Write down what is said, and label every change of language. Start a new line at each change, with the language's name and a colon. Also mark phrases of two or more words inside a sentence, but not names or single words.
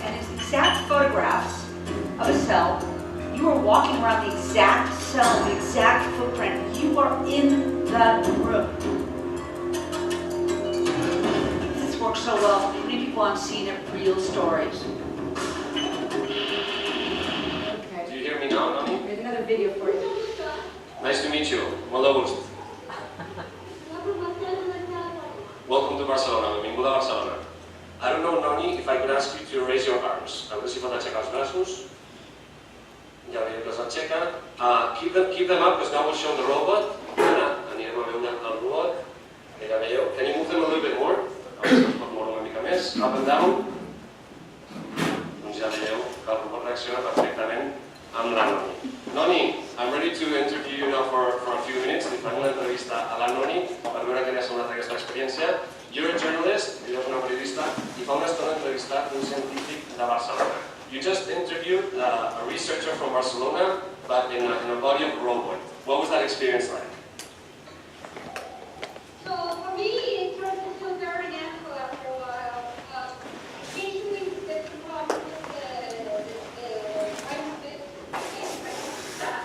English: And it's exact photographs of a cell. You are walking around the exact cell, the exact footprint. You are in the room. This works so well. Many people on scene have real stories. Okay. Do you hear me now, Nonny? Here's another video for you. Nice to meet you.
Catalan: Molt gust.
English: Welcome to Barcelona.
Catalan: Benvinguda a Barcelona.
English: I don't know, Nonny, if I could ask you to raise your arms.
Catalan: A veure si pot aixecar els braços. Ja veieu que s'aixeca.
English: Keep them up, because now we'll show the robot.
Catalan: Ara anirem a veure el robot. Ja veieu.
English: Can you move them a little bit more?
Catalan: A veure si es pot moure una mica més.
English: Up and down.
Catalan: Doncs ja veieu que el robot reacciona perfectament amb la Nonny. Nonny,
English: I'm ready to interview you now for a few minutes.
Catalan: Li farem una entrevista a la Nonny per veure què li ha semblat aquesta experiència.
English: You're a journalist,
Catalan: ella és una periodista, i fa una estona entrevistar un científic de Barcelona.
English: You just interviewed a researcher from Barcelona, but in a body of a robot. What was that experience like? So for me, it started to feel very natural after a while. Occasionally, there's a problem with the kind of bit stuff.